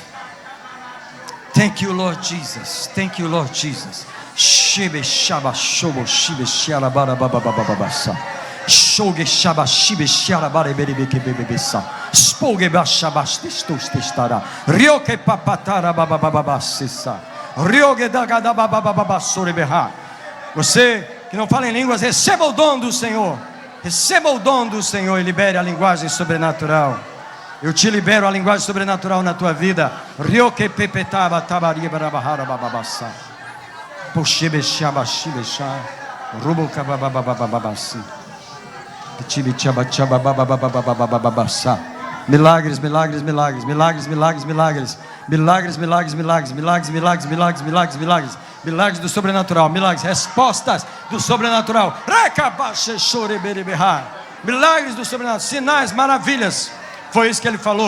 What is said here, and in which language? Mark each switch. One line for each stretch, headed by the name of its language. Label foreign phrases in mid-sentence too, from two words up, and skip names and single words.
English: Thank you, Lord Jesus. Thank you, Lord Jesus. Shibe shaba shobo shibe shiara bara baba baba baba sa. Shoge shaba shibe shiara bara bebe bebe bebe sa. Spoge ba shaba stistus testara. Rioke papatara baba baba baba sa. Rioge daga da baba baba baba sorebeha.
Portuguese: Você que não fala em línguas, receba o dom do Senhor. Receba o dom do Senhor e libere a linguagem sobrenatural. Eu te libero a linguagem sobrenatural na tua vida. Rioke pepetaba tabaria barabahara bababassa. Poshebe shaba shibe sha. Rubo kababababababasi. Tibi chaba chaba babababababababassa. Milagres, milagres, milagres, milagres, milagres, milagres. Milagres, milagres, milagres, milagres, milagres, milagres, milagres, milagres. Milagres do sobrenatural, milagres, respostas do sobrenatural. Recabache chorebereberra. Milagres do sobrenatural, sinais, maravilhas. Foi isso que ele falou.